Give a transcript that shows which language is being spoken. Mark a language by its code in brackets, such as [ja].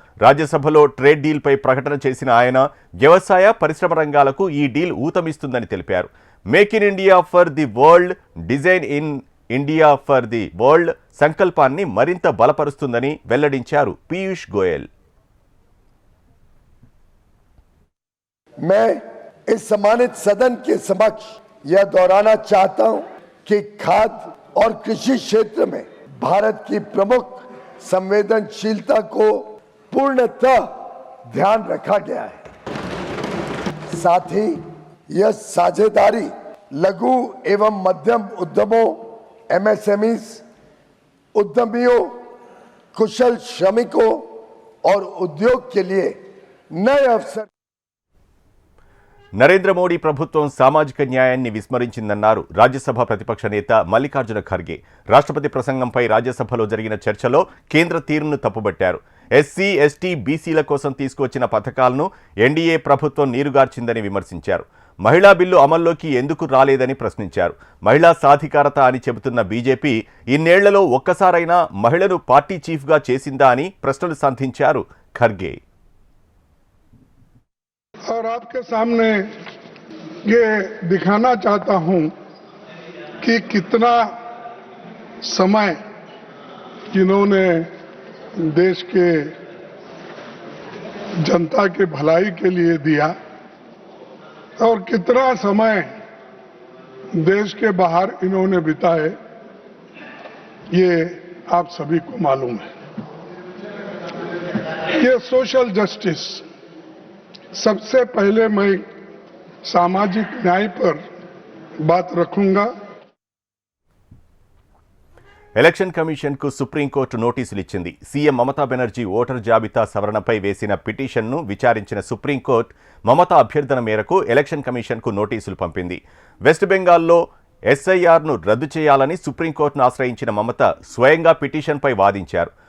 [te] రాజ్యసభలో ట్రేడ్ డీల్పై ప్రకటన చేసిన ఆయన వ్యవసాయ పరిశ్రమ రంగాలకు ఈ డీల్ ఊతమిస్తుందని తెలిపారు. [en] make in India for the world, [te] design in India for the world సంకల్పాన్ని మరింత బలపరుస్తుందని వెల్లడించారు పీయూష్ గోయల్. [hi] मैं इस सम्मानित सदन के समक्ष यह दोहराना चाहता हूं कि खाद्य और कृषि क्षेत्र में भारत की प्रमुख संवेदनशीलता को पूर्णतः ध्यान रखा गया है. साथ ही यह साझेदारी लघु एवं मध्यम उद्यमों, MSMEs, उद्यमियों, कुशल श्रमिकों और उद्योग के लिए नए अवसर. [te] నరేంద్ర మోడీ ప్రభుత్వం సామాజిక న్యాయాన్ని విస్మరించిందన్నారు రాజ్యసభ ప్రతిపక్ష నేత మల్లికార్జున ఖర్గే. రాష్ట్రపతి ప్రసంగంపై రాజ్యసభలో జరిగిన చర్చలో కేంద్ర తీరును తప్పుబట్టారు. ఎస్సీ, ఎస్టీ, బీసీల కోసం తీసుకువచ్చిన పథకాలను ఎన్డీఏ ప్రభుత్వం నీరుగార్చిందని విమర్శించారు. మహిళా బిల్లు అమల్లోకి ఎందుకు రాలేదని ప్రశ్నించారు. మహిళా సాధికారత అని చెబుతున్న బీజేపీ ఇన్నేళ్లలో ఒక్కసారైనా మహిళను పార్టీ చీఫ్గా చేసిందా అని ప్రశ్నలు సంధించారు ఖర్గే. [hi] और आपके सामने ये दिखाना चाहता हूं कि कितना समय इन्होंने देश के जनता के भलाई के लिए दिया और कितना समय देश के बाहर इन्होंने बिताए, ये आप सभी को मालूम है. ये सोशल जस्टिस, सबसे पहले मैं सामाजिक न्याय पर बात रखूंगा. [te] ఎలక్షన్ కమిషన్కు సుప్రీంకోర్టు నోటీసులు ఇచ్చింది. సీఎం మమతా బెనర్జీ ఓటర్ జాబితా సవరణపై వేసిన పిటిషన్ను విచారించిన సుప్రీంకోర్టు మమతా అభ్యర్థన మేరకు ఎలక్షన్ కమిషన్కు నోటీసులు పంపింది. వెస్ట్ బెంగాల్లో ఎస్ఐఆర్ను రద్దు చేయాలని సుప్రీంకోర్టును ఆశ్రయించిన మమత స్వయంగా పిటిషన్పై వాదించారు.